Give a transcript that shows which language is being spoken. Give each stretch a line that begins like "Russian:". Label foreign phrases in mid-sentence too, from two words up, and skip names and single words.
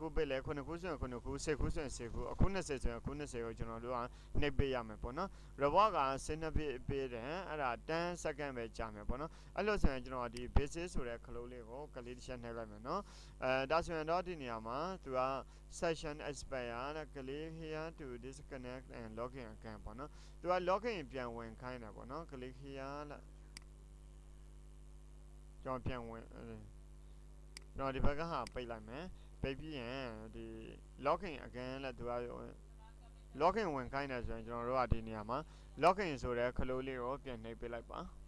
Burmese: ပေးလဲ9ခုဆိုရင်9ခု10ခုဆိုရင်10ခုအခု20ဆိုရင်အခု20ကိုကျွန်တော်တို့ကနှိပ်ပေးရမယ်ပေါ့နော် reward က12ပြည့်ပေးတယ်အဲ့ဒါ10 second ပဲကြာမယ်ပေါ့နော်အဲ့လိုဆိုရင်ကျွန်တော်ဒီ basic ဆိုတဲ့ခလုံးလေးကိုကလေးတစ်ချက်နှိပ်လိုက်မယ်နော်ဒါဆိုရင်တော့ဒီနေရာမှာသူက
English: session expire
Burmese: နဲ့ကလေး
English: here to disconnect and login again
Burmese: ပေါ့နော်သူက login ပြန်ဝင်ခိုင်းတယ်ပေါ့နော်ကလေး here လား ကျွန်တော်ပြန်ဝင်ကျွန်တော်ဒီဘက်ကဟာပိတ်လိုက်မယ်ပိတ်ပြီးရင်ဒီ
English: login again
Burmese: လဲသူက login ဝင်ခိုင်းတယ်ဆိုရင်ကျွန်တော်တို့ကဒီနေရာမှာ login ဆိုတဲ့ခလို့လေးကိုပြန်နှိပ်ပေးလိုက်ပါ